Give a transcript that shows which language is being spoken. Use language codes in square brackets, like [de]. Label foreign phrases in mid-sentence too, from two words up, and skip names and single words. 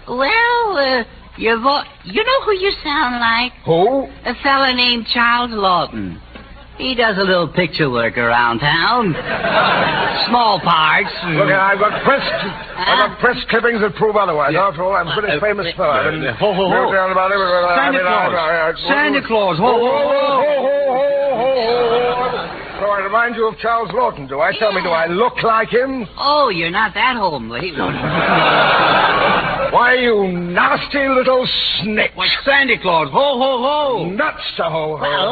[en] Well, you know who you sound like? Who? A fella named Charles Lawton. He does a little picture work around town. Small parts. Look, I've got press clippings that prove otherwise. After all, I'm a pretty famous fella. Ho, ho, ho. Santa Claus. Santa Claus. Ho, ho, ho. So I remind you of Charles Lawton, do I? Tell me, do I look like him? Oh, you're not that homely. Why, you nasty little snitch. Why, Santa Claus. Ho, ho, ho. Nuts to ho, ho.